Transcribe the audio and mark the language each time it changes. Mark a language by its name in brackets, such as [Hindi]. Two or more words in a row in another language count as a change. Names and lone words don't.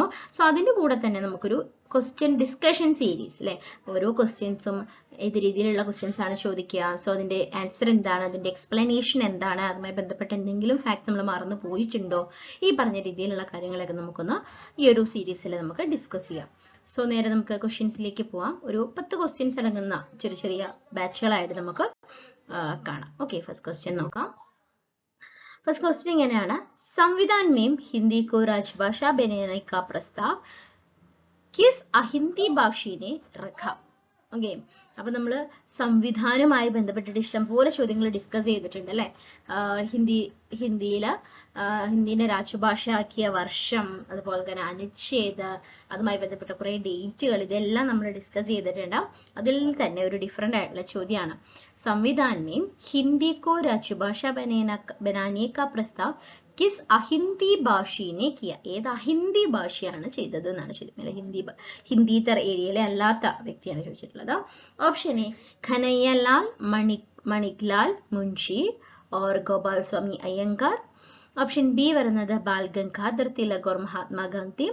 [Malayalam] സോ അതിൻ്റെ കൂടെ തന്നെ നമുക്കൊരു [English] question discussion series [Malayalam] അല്ലെ, ഓരോ ക്വസ്റ്റ്യൻസും ഏത് രീതിയിലുള്ള ക്വസ്റ്റ്യൻസ് ആണ് ചോദിക്കുക, സോ അതിന്റെ ആൻസർ എന്താണ്, അതിന്റെ എക്സ്പ്ലനേഷൻ എന്താണ്, അതുമായി ബന്ധപ്പെട്ട എന്തെങ്കിലും ഫാക്ട്സ് നമ്മൾ മറന്നു പോയിട്ടുണ്ടോ, ഈ പറഞ്ഞ രീതിയിലുള്ള കാര്യങ്ങളൊക്കെ നമുക്കൊന്ന് ഈ ഒരു സീരീസിൽ നമുക്ക് ഡിസ്കസ് ചെയ്യാം. സോ നേരെ നമുക്ക് ക്വസ്റ്റ്യൻസിലേക്ക് പോവാം. ഒരു 10 ക്വസ്റ്റ്യൻസ് അടങ്ങുന്ന ചെറിയ ചെറിയ ബാച്ചുകളായിട്ട് നമുക്ക് കാണാം. [English] okay, first question [Malayalam] നോക്കാം. [English] first question [Hindi] ഇങ്ങനെയാണ്, संविधान में हिंदी को राजभाषा बनाने का प्रस्ताव किस अहिंदी भाषी ने रखा? [Malayalam] ഓക്കെ, അപ്പൊ നമ്മൾ സംവിധാനവുമായി ബന്ധപ്പെട്ടിട്ട് ഇഷ്ടംപോലെ ചോദ്യങ്ങൾ ഡിസ്കസ് ചെയ്തിട്ടുണ്ട് അല്ലെ. ഹിന്ദിനെ രാജഭാഷയാക്കിയ വർഷം, അതുപോലെ തന്നെ അനുച്ഛേദ്, അതുമായി ബന്ധപ്പെട്ട കുറെ ഡേറ്റുകൾ, ഇതെല്ലാം നമ്മൾ ഡിസ്കസ് ചെയ്തിട്ടുണ്ട്. അതിൽ തന്നെ ഒരു ഡിഫറെന്റ് ആയിട്ടുള്ള ചോദ്യമാണ്, [Hindi] संविधान में हिंदी को राजभाषा बनाने का प्रस्ताव किस अहिंदी भाषी ने किया? [Malayalam] ഏത് അഹിന്ദി ഭാഷയാണ് ചെയ്തത് എന്നാണ് ചോദിക്കുന്നത്. ഹിന്ദിതർ ഏരിയയിലെ അല്ലാത്ത വ്യക്തിയാണ് ചോദിച്ചിട്ടുള്ളത്. [English] option A [Malayalam] ഖനയ്യലാൽ മണിക്ലാൽ മുൻഷി ഓർ ഗോപാൽ സ്വാമി അയ്യങ്കാർ. [English] option B [Malayalam] വരുന്നത് ബാൽ ഗംഗാധർ തിലക് ഓർ മഹാത്മാഗാന്ധി.